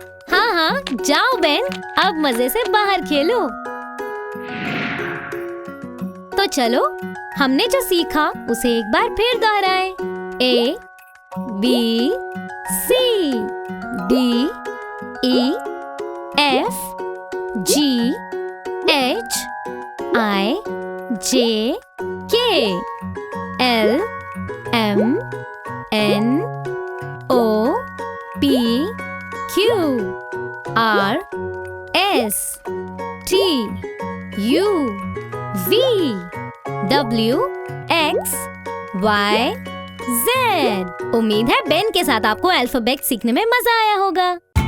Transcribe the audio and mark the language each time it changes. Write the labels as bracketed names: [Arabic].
[Hindi] हाँ, जाओ बेन, अब मजे से बाहर खेलो। तो चलो, हमने जो सीखा उसे एक बार फिर दोहराएं। [English] A B C D E F G H I J K L M N O P Q R S T U V W X Y Z। [Hindi] उम्मीद है बेन के साथ आपको अल्फाबेट सीखने में मजा आया होगा।